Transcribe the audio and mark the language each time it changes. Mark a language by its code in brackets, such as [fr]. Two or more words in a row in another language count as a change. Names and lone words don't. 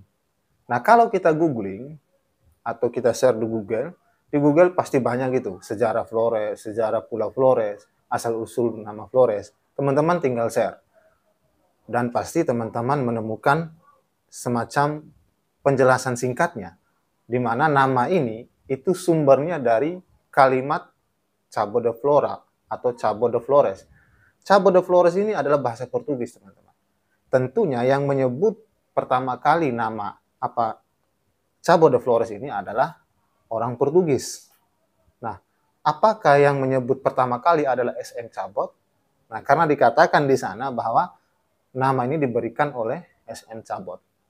[id] Nah, kalau kita googling atau kita share di Google pasti banyak gitu, sejarah Flores, sejarah Pulau Flores, asal-usul nama Flores. Teman-teman tinggal share. Dan pasti teman-teman menemukan semacam penjelasan singkatnya, di mana nama ini itu sumbernya dari kalimat [pt] Cabo de Flora [id] atau [pt] Cabo de Flores. Cabo de Flores [id] ini adalah bahasa Portugis, teman-teman. Tentunya yang menyebut pertama kali nama [pt] Cabo de Flores [id] ini adalah orang Portugis. Nah, apakah yang menyebut pertama kali adalah SM Cabot? Nah, karena dikatakan di sana bahwa nama ini diberikan oleh SM Cabot.